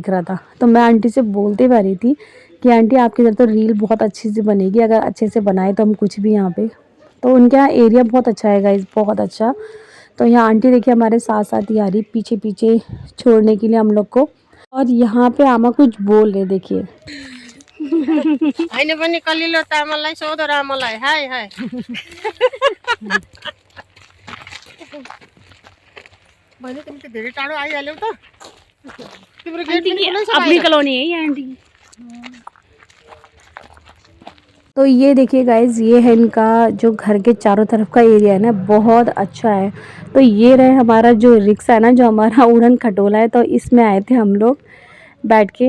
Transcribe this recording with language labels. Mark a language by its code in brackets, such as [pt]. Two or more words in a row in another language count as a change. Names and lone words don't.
[hi] तो मैं आंटी से बोलते भी आ रही थी कि आंटी आपकी इधर तो रील बहुत अच्छी से बनेगी, अगर अच्छे से बनाए तो हम कुछ भी यहाँ पे। तो उनके यहाँ एरिया बहुत अच्छा है गाइस, बहुत अच्छा। तो यहाँ आंटी देखिए हमारे साथ साथ ही आ रही पीछे पीछे छोड़ने के लिए हम लोग को। और यहाँ पे आमा कुछ बोल रहे देखिए। [ne] होइन पनि कलिलो चामललाई सोधो रामलाई हाय हाय। बहिनी तिमी त धेरै टाढो आइहाल्यौ त। तिम्रो गेट पनि खुलै छ [hi] अपनी कॉलोनी है ये आंटी। तो ये देखिए गाइज, ये है इनका जो घर के चारों तरफ का एरिया है ना, बहुत अच्छा है। तो ये रहे हमारा जो रिक्शा है ना, जो हमारा उड़न खटोला है, तो इसमें आए थे हम लोग बैठ के।